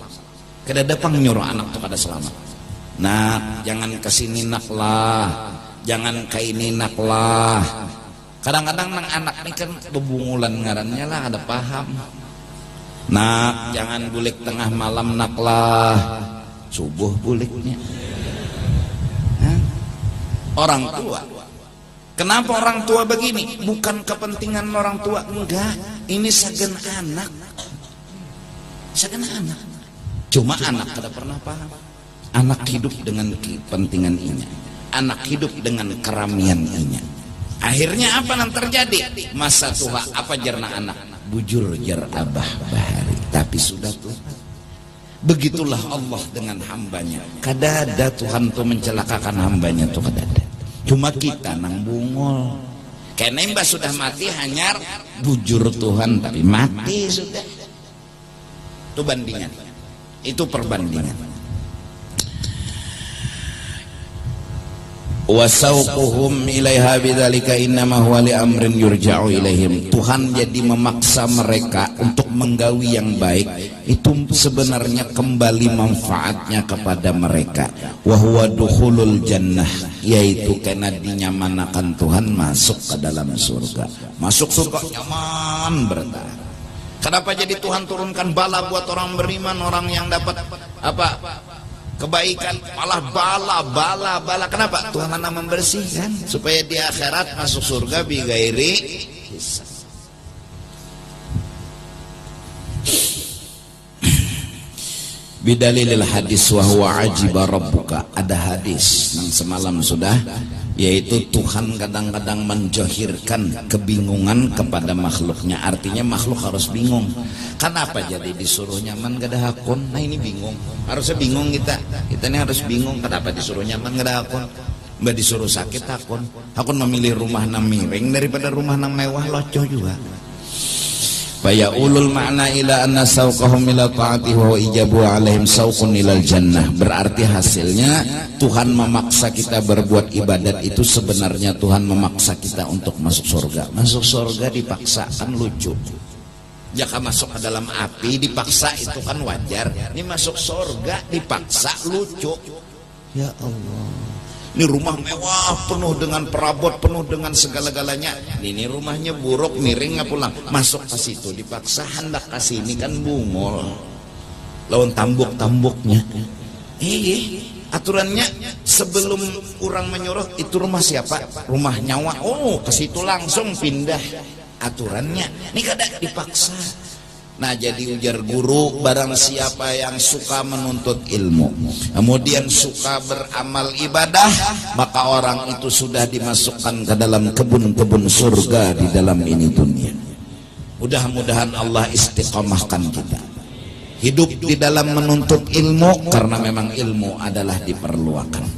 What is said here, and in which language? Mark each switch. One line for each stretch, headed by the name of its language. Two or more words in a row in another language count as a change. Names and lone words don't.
Banjar: Kada dapang nyuruh anak tuh kada selamat. Nah, jangan kesini nak lah, jangan ke ini nak lah. Kadang-kadang nang anak ini kan bebungulan ngarannya lah, ada paham. Nah, jangan bulik tengah malam nak lah, subuh buliknya. Orang tua.
Indonesian: Kenapa orang tua begini? Bukan kepentingan orang tua, enggak. Ini sagen anak. Sagen anak.
Banjar: Cuma anak kada pernah paham. Anak hidup dengan kepentingan ini.
Indonesian: Anak hidup dengan keramian ini. Akhirnya apa yang terjadi?
Banjar: Masa tua apa jerna anak? Bujur jer abah bahari. Tapi sudah tuh.
Indonesian: Begitulah Allah dengan hambanya.
Banjar: Kada ada Tuhan tuh mencelakakan hambanya tuh kada ada. Cuma kita nang bungul. Karena mbak sudah mati hanyar bujur Tuhan tapi mati sudah.
Indonesian: Itu bandingan. Itu perbandingan.
Arabic: وسوقهم إليها بذلك إنما هو لأمر يرجع إليهم.
Banjar: Tuhan jadi memaksa mereka untuk menggawi yang baik, itu sebenarnya kembali manfaatnya kepada mereka.
Arabic: وهو دخول الجنة,
Banjar: yaitu karena dinyamanakan Tuhan masuk ke dalam surga.
Indonesian: Masuk surga nyaman berkah. Kenapa jadi Tuhan turunkan bala buat orang beriman, orang yang dapat apa? Kebaikan, malah bala. Kenapa? Tuhan akan membersihkan supaya di akhirat masuk surga
Arabic: بغير حساب. بدليل الحديث وهو عجب ربك.
Indonesian: Ada hadis yang semalam sudah, yaitu Tuhan kadang-kadang menjohirkan kebingungan kepada makhluknya.
Banjar: Artinya makhluk harus bingung. Kenapa jadi disuruh nyaman gak ada hakun?
Indonesian: Nah ini bingung.
Banjar: Harusnya bingung kita ini harus bingung. Kenapa disuruh nyaman gak ada hakun? Mbak disuruh sakit hakun. Hakun memilih rumah nang miring daripada rumah nang mewah, locoh juga.
Arabic: فيؤول المعنى إلى أن سوقهم إلى الطاعة وإيجابها عليهم سوق إلى الجنة.
Indonesian: Berarti hasilnya Tuhan memaksa kita berbuat ibadat itu sebenarnya Tuhan memaksa kita untuk masuk surga. Masuk surga dipaksa kan lucu. Jika masuk ke dalam api dipaksa itu kan wajar. Ini masuk surga dipaksa lucu. Ya Allah. Ini rumah mewah, penuh dengan perabot, penuh dengan segala-galanya. Ini rumahnya buruk, miring nggak pulang.
Banjar: Masuk ke situ dipaksa hendak kasih ini kan bungol. Lawan tambuk-tambuknya. Aturannya sebelum orang menyuruh itu rumah siapa? Rumah nyawa.
Indonesian: Oh, ke situ langsung pindah. Aturannya ini kadang dipaksa. Nah jadi ujar guru, barang siapa yang suka menuntut ilmu kemudian suka beramal ibadah, maka orang itu sudah dimasukkan ke dalam kebun-kebun surga di dalam ini dunia. Mudah-mudahan Allah istiqomahkan kita hidup di dalam menuntut ilmu, karena memang ilmu adalah diperlukan.